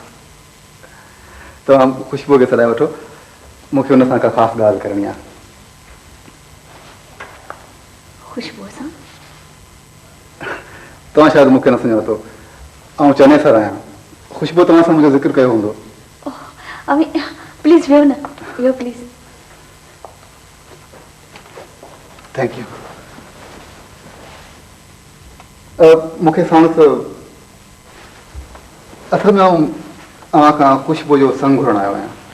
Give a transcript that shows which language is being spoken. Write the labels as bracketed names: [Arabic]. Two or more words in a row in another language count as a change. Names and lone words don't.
[Sindhi] तव्हां खुशबू खे सॾाए वठो, मूंखे हुन सां का ख़ासि ॻाल्हि करणी आहे। खुशबू सां? तव्हां शायदि मूंखे न सुञातो, आउं चनेसर आहियां। खुशबू तव्हां सां मुंहिंजो ज़िक्र कयो हूंदो। अभी प्लीज वियो न, वियो प्लीज। [English] thank you. [Sindhi] मूंखे साणुसि असल में आउं अव्हां खां खुशबू जो संग घुरण आयो आहियां।